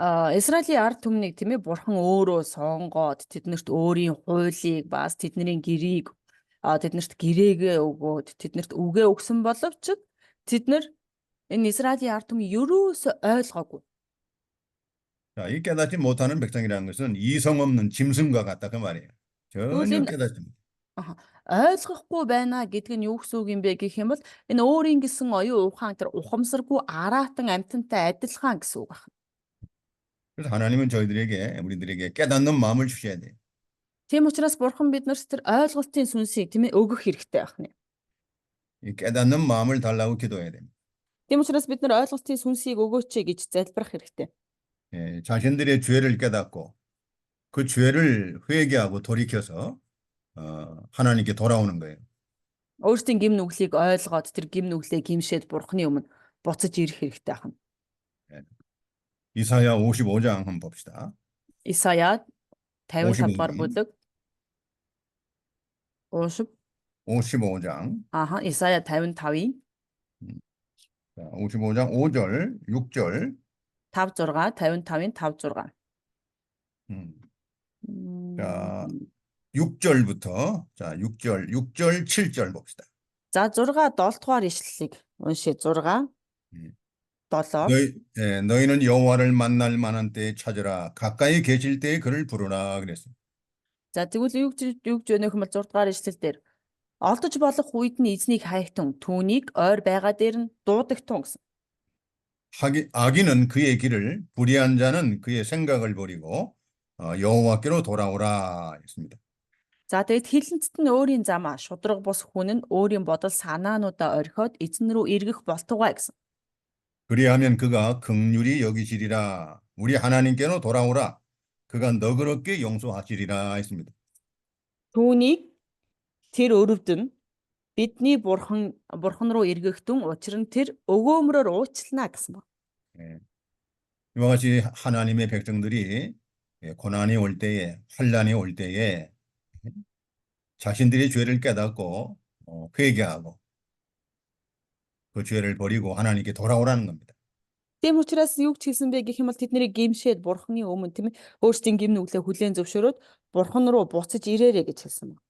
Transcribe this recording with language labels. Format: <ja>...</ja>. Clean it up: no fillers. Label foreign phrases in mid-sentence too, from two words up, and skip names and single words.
<mn>Израилийн ард түмнийг тийм ээ бурхан өөрөө сонгоод тэднэрт өөрийн хуулийг бас тэдний гэрийг тэднэрт гэрээгээ өгөөд тэднэрт үгээ өгсөн боловч тэд нар энэ Израилийн ард түмэн ерөөсөө ойлгоогүй.</mn> <ko>자, 이 깨닫지 못하는 백성이라는 것은 이성 없는 짐승과 같다 그 말이에요.</ko> <mn>Тэгвэл</mn> <ko>전혀</ko> <mn>энэ</mn> <ko>깨닫지 못.</ko> <mn>аха, ойлгохгүй байна гэдэг нь юу гэсэн үг юм бэ гэх юм бол энэ өөрийн гэсэн оюун ухаан тэр ухамсаргүй араатан амьтантай адилхан гэсэн үг байна.</mn> <ko>그래서 하나님은 우리들에게 깨닫는 마음을 주셔야 돼요.</ko> <mn>Тийм учраас бурхан биднэрт тэр ойлголтын сүнсийг тийм ээ өгөх хэрэгтэй байна.</mn> <ko>이 깨닫는 마음을 달라고 기도해야 됩니다.</ko> <mn>Тийм учраас бид нар ойлголтын сүнсийг өгөөч гэж залбирах хэрэгтэй.</mn> <ko>예, 자신들의 죄를 깨닫고 그 죄를 회개하고 돌이켜서 하나님께 돌아오는 거예요.</ko> <mn>Өөрсдийн гим нүглийг ойлгоод тэр гим нүглээ гимшээд бурханы өмнө буцаж ирэх хэрэгтэй байна.</mn> <ko>이사야 55장 한번 봅시다.</ko> <mn>Исая 55 дугаар</mn> <ko>55장.</ko> <mn>бүлэг.</mn> <ko>55장.</ko> <mn>Исая 55-ийн</mn> <ko>55장 5절, 6절.</ko> <mn>5 6 55-ийн 5 6.</mn> <ko>자, 6절부터 6절, 7절 봅시다.</ko> <mn>За 6 7 дугаар ишлэлийг уншия. 6 7.</mn> <ko>너희는 여호와를 만날 만한 때에 찾으라. 가까이 계실 때에 그를 부르라 그랬어요.</ko> <mn>За тэгвэл юу гэж өнөөх юм бол 6 дугаар ишлэл дээр олдож болох үед нь эзнийг хайхтун, түүнийг ойр байгаа дээр нь дуудагтун гэсэн.</mn> <ko>악인은 그의 길을, 불의한 자는 그의 생각을 버리고 여호와께로 돌아오라 했습니다.</ko> <mn>За тэгэд хилэнцэд нь өөрийн замаа, шудраг бус хүн нь өөрийн бодол санаануудаа орхиод эзэн рүү эргэх болтугай гэсэн.</mn> <ko>그리하면 그가 긍휼히 여기시리라. 우리 하나님께로 돌아오라. 그가 너그럽게 용서하시리라 했습니다.</ko> <mn>Түүнийг тэр өрөвдөн бидний бурхан руу эргэхтэн учир нь тэр өгөөмрөөр уучлана гэсэн ба.</mn> <ko>이와 같이 하나님의 백성들이 고난이 올 때에, 환난이 올 때에 자신들의 죄를 깨닫고 회개하고 그 죄를 버리고 하나님께 돌아오라는 겁니다.</ko> <mn>Тийм учраас юу ч хийсэн бэ гэх юм бол тэдний гимшээд бурханы өмнө тийм ээ өөрсдийн гим нүглээ хүлээн зөвшөөрөөд бурхан руу буцаж ирээрэй гэж хэлсэн ба.</mn>